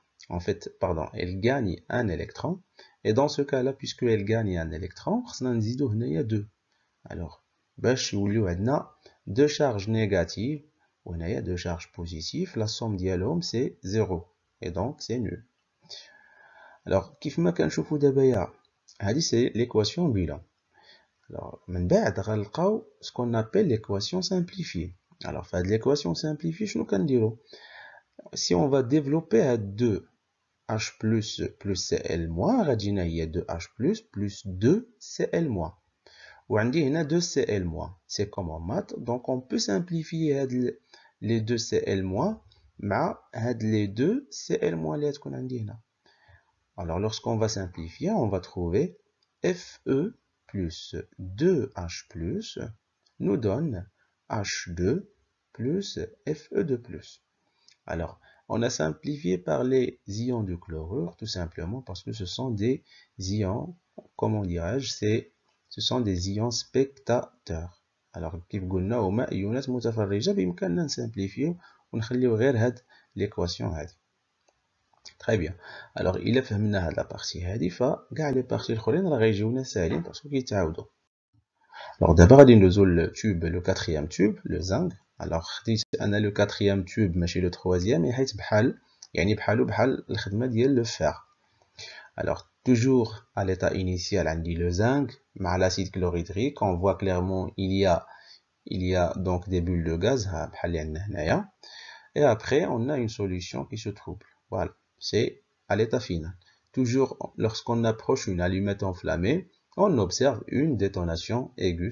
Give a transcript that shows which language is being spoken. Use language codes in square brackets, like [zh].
[fr] En fait, pardon, elle gagne un électron. Et dans ce cas-là, puisque elle gagne un électron, [ar] خصنا نزيدو هنايا 2. [fr] Alors باش يوليو عندنا deux charges négatives وهنايا deux charges positives, la somme ديالهم c'est 0 et donc c'est nul. [ar] Alors كيف ما كنشوفوا دابا هذه [fr] c'est l'équation bilan. Alors من بعد غنلقاو ce qu'on appelle l'équation simplifiée. Alors [ar] في هذه [fr] l'équation simplifiée [ar] شنو كنديرو؟ [fr] Si on va développer à 2H plus Cl-, [ar] غتجينا هي [fr] 2H plus 2Cl-. [ar] وعندي هنا 2Cl-. [fr] C'est comme en maths, donc on peut simplifier هاد les 2Cl- مع هاد les 2Cl- [ar] اللي تكون عندي هنا. [fr] Alors lorsqu'on va simplifier, on va trouver Fe plus 2H nous donne H2 plus Fe2+. Alors, on a simplifié par les ions de chlorure, tout simplement parce que ce sont des ions, comment dirais-je, ce sont des ions spectateurs. [ar] Alors, كيف قلنا هما ايونات متفرجة بإمكاننا نسامبليفيو ونخليو غير هاد l'équation هادي. [fr] Très bien. [ar] Alors, إلا فهمنا هاد لابارتي هادي فكاع لي بارتي الآخرين راه غيجيونا ساهلين باسكو كيتعاودو. [fr] Alors d'abord [ar] غادي ندوزو للتوب لو كاتريام توب لو زنك. Alors خديت انا لو كاتريام توب ماشي لو تروازيام حيت بحال يعني بحال الخدمه ديال لو فير. [fr] Alors toujours à l'état initial عندي le zinc مع l'acide chlorhydrique, on voit clairement il y a donc des bulles de gaz [ar] بحال اللي عندنا هنايا. [fr] Et après on a une solution qui se trouble. Voilà, c'est à l'état final. Toujours lorsqu'on approche une allumette enflammée, on observe une détonation aiguë.